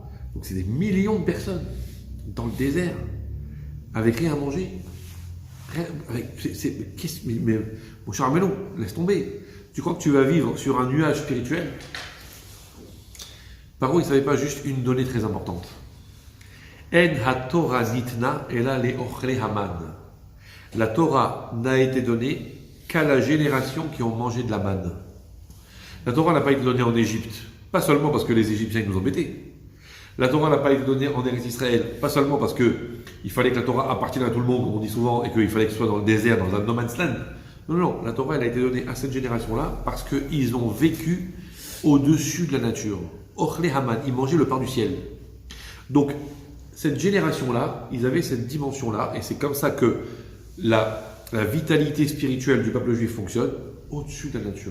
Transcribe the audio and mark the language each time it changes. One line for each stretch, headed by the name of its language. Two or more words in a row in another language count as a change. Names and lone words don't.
French: Donc c'est des millions de personnes dans le désert, avec rien à manger. Mais mon cher Armelon, laisse tomber. Tu crois que tu vas vivre sur un nuage spirituel? Paro, il ne savait pas juste une donnée très importante.
Hebrew: אין התורה ניתנה אלא לאוכלי המן.
French: La Torah n'a été donnée qu'à la génération qui ont mangé de la manne. La Torah n'a pas été donnée en Égypte, pas seulement parce que les Égyptiens nous embêtaient. La Torah n'a pas été donnée en Eretz Israël, pas seulement parce qu'il fallait que la Torah appartienne à tout le monde, comme on dit souvent, et qu'il fallait que ce soit dans le désert, dans un
English: no man's land.
French: Non, la Torah elle a été donnée à cette génération-là parce qu'ils ont vécu au-dessus de la nature.
Hebrew: אוכלי המן,
French: ils mangeaient le pain du ciel. Donc, cette génération-là, ils avaient cette dimension-là, et c'est comme ça que la vitalité spirituelle du peuple juif fonctionne, au-dessus de la nature.